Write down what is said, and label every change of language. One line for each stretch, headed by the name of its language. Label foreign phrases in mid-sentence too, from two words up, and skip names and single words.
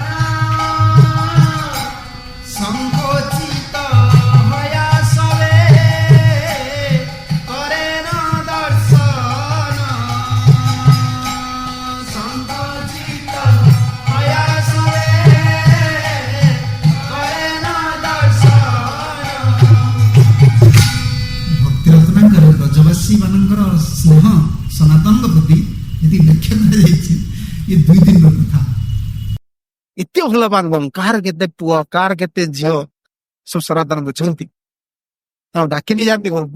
Bangla: সংকোচিত হয়া সবে করেন দর্শন সংকোচিত হয়া সবে করেন দর্শন
Odia: ଭକ୍ତି ରତ୍ନାକର ବ୍ରଜବାସୀ ମାନଙ୍କର ସ୍ନେହ ସନାତନଙ୍କ ପ୍ରତି ଯଦି ବ୍ୟାଖ୍ୟା କରାଯାଇଛି ଏ 2 ଦିନର କଥା। ଏତେ ଭଲ ପାର୍ବନ କାହାର କେତେ ପୁଅ କାହାର କେତେ ଝିଅ ସବୁ ସନାତନ ବୁଝନ୍ତି ଆଉ ଡାକି ନେଇ ଯାଆନ୍ତି ଘରକୁ।